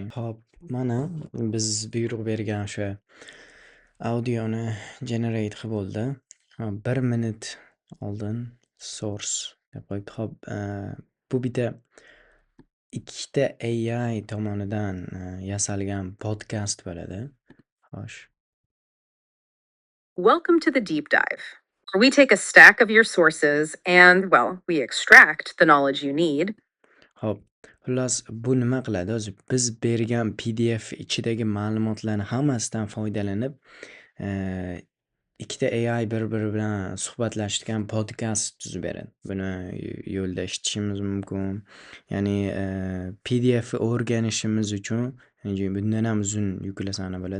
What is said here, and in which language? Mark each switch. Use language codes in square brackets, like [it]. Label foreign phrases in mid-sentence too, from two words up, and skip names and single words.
[uz] Hop, mana biz buyruq bergan o'sha audioni generate qilib bo'ldi. Hop, 1 minut oldin source deb qo'yibdi. Hop, bu bitta ikkita AI tomonidan yasalgan podkast bo'ladi. Xo'sh. [en] Welcome to the deep dive, where we take a stack of your sources and, well, we extract the knowledge you need. [uz] Hop, xullas bu nima qiladi? O'zi biz bergan PDF ichidagi ma'lumotlarni hammasidan foydalanib, ikkita AI bir-biri bilan suhbatlashadigan podkast tuzib beradi. Buni yo'lda eshitishimiz mumkin. Ya'ni PDFni o'rganishimiz uchun bundan ham uzun yuklasana bo'ladi.